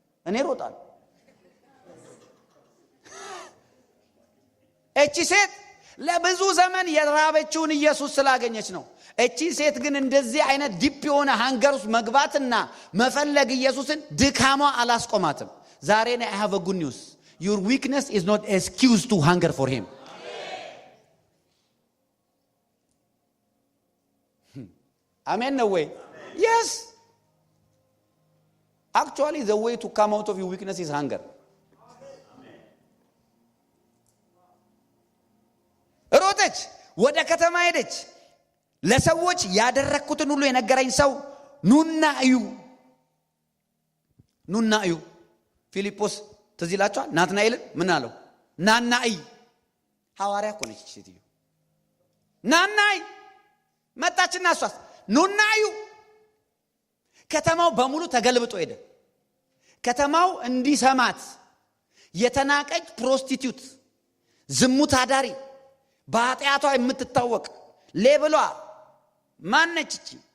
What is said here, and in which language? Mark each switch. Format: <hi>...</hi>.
<am>እኔ ሮጣለሁ። እቺ ሴት ለብዙ ዘመን የራበችውን ኢየሱስ ስላገኘች ነው። እቺ ሴት ግን እንደዚህ አይነት ዲፕ የሆነ ሃንገር ውስጥ መግባትና መፈለግ ኢየሱስን ድካሟ አላስቆማትም። ዛሬ</am> <en>I have a good news. Your weakness is not excuse to hunger for him. Amen. No way. Yes. Actually the way to come out of your weakness is hunger.</en> <am>ሮጠች፣ ወደ ከተማ ሄደች። ለሰዎች ያደረኩትን ሁሉ የነገረኝ ሰው ኑና እዩ። ፊልጶስ ትዝ ይላችኋል። ናትናኤልን ምን አለው? ናና እይ። ሐዋርያ እኮ ነች ሴትዮ። ናና እይ መጣችና እሷስ ኑና እዩ። ከተማው በሙሉ ተገልብጦ ሄደ። ከተማው እንዲሰማት የተናቀች ፕሮስቲቲዩት፣ ዝሙት አዳሪ፣ በኃጢአቷ የምትታወቅ ሌብሏ ማነች?</am>